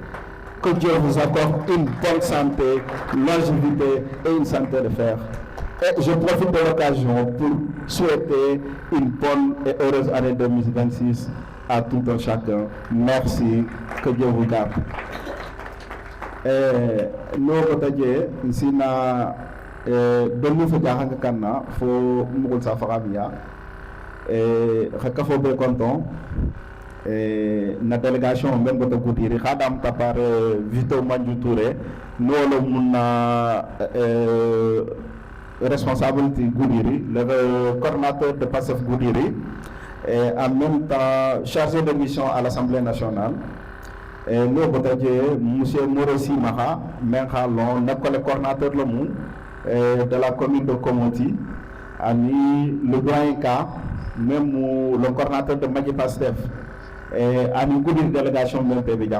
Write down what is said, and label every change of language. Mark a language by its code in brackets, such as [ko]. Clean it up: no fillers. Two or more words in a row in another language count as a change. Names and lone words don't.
[fr] Que Dieu vous accorde une bonne santé, longévité et une santé de fer. Et je profite de l'occasion pour souhaiter une bonne et heureuse année 2026 à tout un chacun. Merci, que Dieu vous garde. Nous avons ici [snk] Donu fo jaxanga kanna fo mugul sa faramia xaka fo be konton na délégation men goto Goudiri xadam tapar Vito Mandiou Touré nolo munna [fr] responsable de Goudiri, le coordinateur de PASTEF Goudiri et en même temps chargé de mission à l'Assemblée nationale. Nous avons M. Morosi Maha, le coordinateur de la commune de Komoti, le doyen K, même le coordinateur de Magi Pastef, et une Goudiri délégation de PVDA.